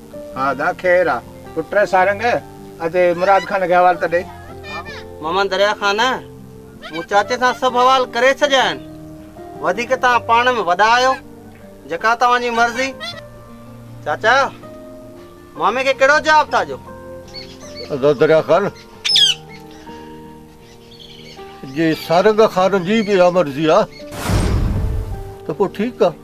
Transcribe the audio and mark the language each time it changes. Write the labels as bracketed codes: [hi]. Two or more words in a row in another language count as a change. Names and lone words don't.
[sd] हाँ दा खैर आ। पुत्र सारंग अते मुराद खान के हवाल त दे। मामा दरिया खान मूं चाचे सां सभु हवाल करे छॾिया आहिनि। वधीक तव्हां पाण में वॾा आहियो, जेका तव्हांजी मर्ज़ी। चाचा मामे खे कहिड़ो जवाब था ॾियो? दरिया खान, जे सारंग खान जी भी मर्ज़ी आ तो पोइ ठीकु आहे।